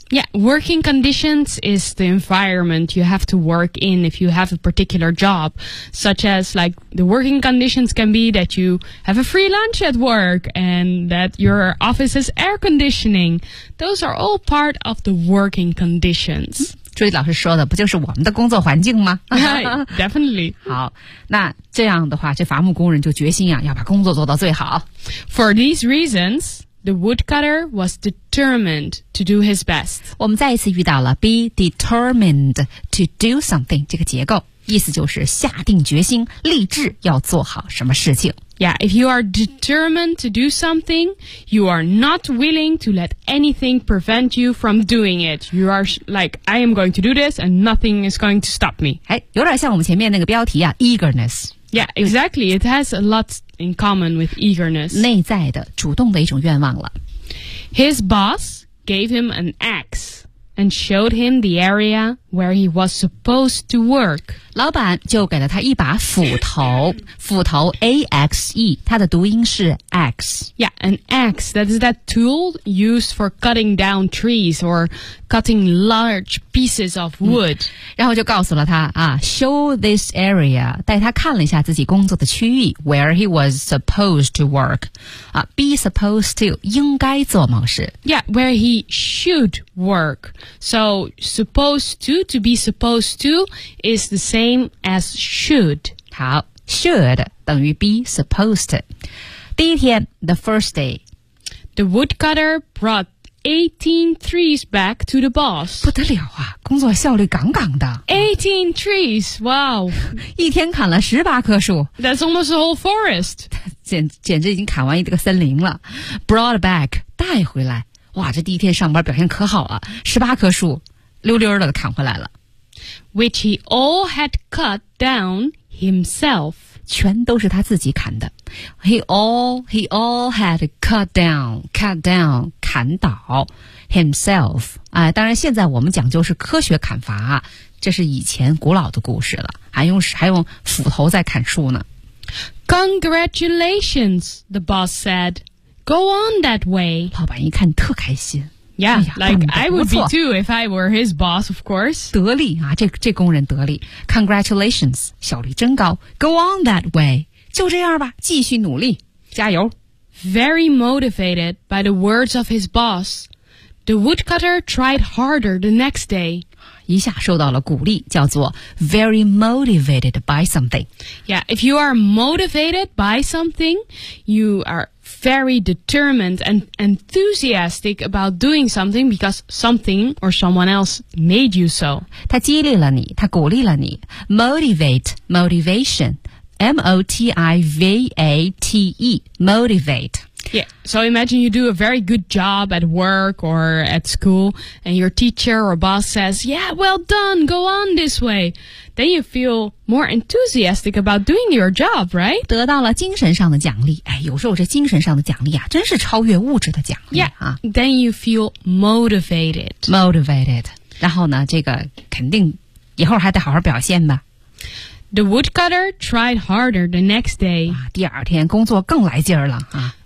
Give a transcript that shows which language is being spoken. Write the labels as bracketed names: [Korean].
[English] Yeah, working conditions is the environment you have to work in if you have a particular job, such as like the working conditions can be that you have a free lunch at work and that your office is air conditioning. Those are all part of the working conditions. [Chinese] 朱莉老师说的不就是我们的工作环境吗 [English] Definitely. [Chinese] 好那这样的话这伐木工人就决心啊要把工作做到最好。 [English] For these reasons,The woodcutter was determined to do his best. [Chinese] 我们再一次遇到了 [English] be determined to do something [Chinese] 这个结构，意思就是下定决心，立志要做好什么事情。 [English] Yeah, if you are determined to do something, you are not willing to let anything prevent you from doing it. You are like, I am going to do this and nothing is going to stop me. [Chinese] 哎，有点像我们前面那个标题啊 eagerness. [English] Yeah, exactly. It has a lot in common with eagerness. [Chinese] 内在的、主动的一种愿望了。 [English] His boss gave him an axe and showed him the area where he was supposed to work. [Chinese] 老板就给了他一把斧头，斧头 A-X-E, 它的读音是 axe. [English] Yeah, an axe, that is that tool used for cutting down trees or cutting large pieces of wood.、 [Chinese] 嗯、然后就告诉了他啊 [English] show this area, [Chinese] 带他看了一下自己工作的区域 [English] where he was supposed to work.、 [Chinese] 啊、 [English] be supposed to, [Chinese] 应该做某事。 [English] Yeah, where he should work. So, supposed to be supposed to is the same as should. [Chinese] 好 should 等于 [English] be supposed to. [Chinese] 第一天 [English] the first day. The woodcutter brought 18 trees back to the boss. [Chinese] 不得了啊工作效率杠杠的。 [English] 18 trees, wow. [Chinese] 一天砍了18棵树。 [English] That's almost a whole forest. [Chinese] 简直已经砍完一个森林了。 [English] Brought back, [Chinese] 带回来。哇这第一天上班表现可好啊 ,18 棵树。溜溜的砍回来了 [English] Which he all had cut down himself [Chinese] 全都是他自己砍的 [English] He all had cut down Cut down [Chinese] 砍倒 [English] Himself、 [Chinese] 当然现在我们讲究是科学砍伐这是以前古老的故事了还用斧头在砍树呢 [English] Congratulations The boss said Go on that way [Chinese] 老板一看特开心 [English] Yeah, like I would be too if I were his boss, of course. [Chinese] 得力啊，这工人得力。 [English] Congratulations, [Chinese] 效率真高。 [English] Go on that way. [Chinese] 就这样吧，继续努力，加油。 [English] Very motivated by the words of his boss, the woodcutter tried harder the next day. [Chinese] 一下受到了鼓励，叫做 [English] very motivated by something. Yeah, if you are motivated by something, you are... very determined and enthusiastic about doing something because something or someone else made you so. [Chinese] 他激励了你，他鼓励了你。 [English] Motivate, motivation, M-O-T-I-V-A-T-E, motivate. Yeah, so imagine you do a very good job at work or at school and your teacher or boss says, yeah, well done, go on this way. Then you feel more enthusiastic about doing your job, right? [Chinese] 得到了精神上的奖励。哎，有时候这精神上的奖励啊，真是超越物质的奖励啊。 [English] Yeah, then you feel motivated. Motivated. [Chinese] 然后呢，这个肯定以后还得好好表现吧。 [English] The woodcutter tried harder the next day. [Chinese] 啊，第二天工作更来劲儿了啊。